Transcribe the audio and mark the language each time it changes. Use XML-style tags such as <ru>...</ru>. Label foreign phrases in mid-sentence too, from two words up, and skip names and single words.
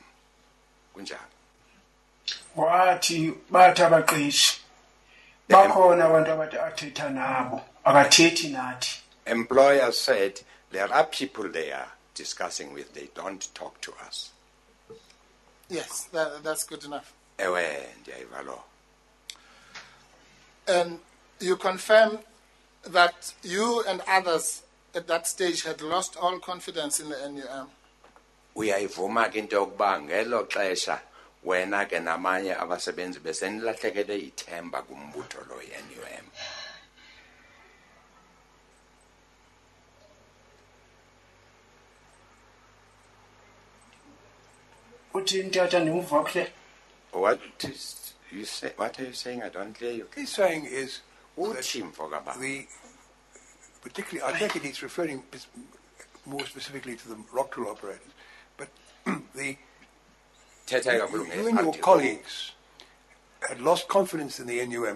<xh>Kunjalo. Wathi bathi abaqeshi bakhona abantu abathi athetha nabo akathethi nathi.</xh> <en>Employer said there are people they are discussing with, they don't talk to us. Yes, that's good enough.</en> <xh>Ewe ndiyayiva lo.</xh> <en>And you confirm that you and others at that stage had lost all confidence in the NUM.</en> <xh>Uyayivuma ke into yokuba ngelo xesha wena ke namanye abasebenzi besenilahlekele ithemba kumbutho lo ye-NUM. Uthi ntata ndimuva kuhle.</xh> <en>What are you saying? I don't hear you. What he's saying is particularly, I take it he's referring more specifically to the rock drill operators, but you and your colleagues had lost confidence in the NUM.</en>